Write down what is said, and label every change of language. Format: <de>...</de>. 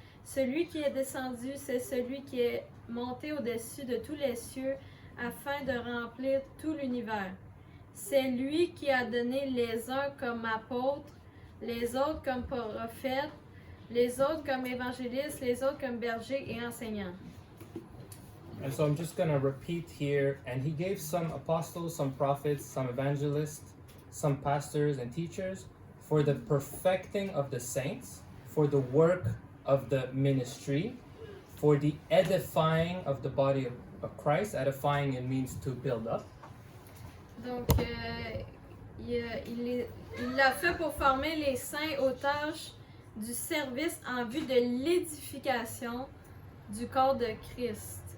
<fr>Celui qui est descendu, c'est celui qui est monté au-dessus de tous les cieux afin de remplir tout l'univers. C'est lui qui a donné les uns comme apôtres, les autres comme prophètes, les autres comme évangélistes, les autres comme bergers et enseignants.</fr> <en>And so I'm just going to repeat here. And he gave some apostles, some prophets, some evangelists, some pastors and teachers for the perfecting of the saints, for the work of the ministry, for the edifying of the body of Christ. Edifying, it means to build up.</en> <fr>Donc, il l'a fait pour former les saints aux tâches du service en vue de l'édification du corps de Christ.</fr>